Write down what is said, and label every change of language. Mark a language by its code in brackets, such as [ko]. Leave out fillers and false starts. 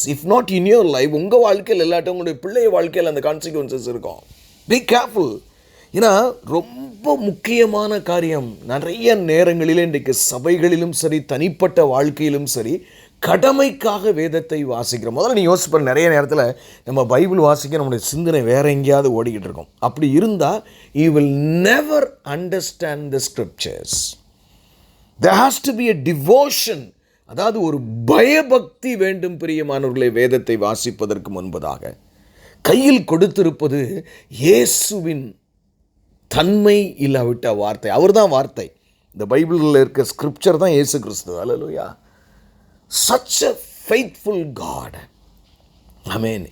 [en] if not in your life, [ta] உங்கள் வாழ்க்கையில் இல்லாட்டும் உங்களுடைய பிள்ளைய வாழ்க்கையில் அந்த கான்சிக்வன்சஸ் இருக்கும். [en] Be careful. [ta] ஏன்னா ரொம்ப முக்கியமான காரியம். நிறைய நேரங்களில் இன்றைக்கு சபைகளிலும் சரி, தனிப்பட்ட வாழ்க்கையிலும் சரி, கடமைக்காக வேதத்தை வாசிக்கிறோம். முதல்ல நீ யோசிப்ப, நிறைய நேரத்தில் நம்ம பைபிள் வாசிக்க நம்முடைய சிந்தனை வேற எங்கேயாவது ஓடிக்கிட்டு இருக்கோம். அப்படி இருந்தால் [en] you will never understand the scriptures. there has to be a devotion. [ta] அதாவது ஒரு பயபக்தி வேண்டும் பிரியமானவர்களே. வேதத்தை வாசிப்பதற்கு முன்பதாக கையில் கொடுத்திருப்பது இயேசுவின் தன்மை இல்லாவிட்ட வார்த்தை. அவர் தான் வார்த்தை. இந்த பைபிளில் இருக்க ஸ்கிரிப்சர் தான் இயேசு கிறிஸ்து. [en] அல்லேலூயா. such a faithful God. ஆமென்.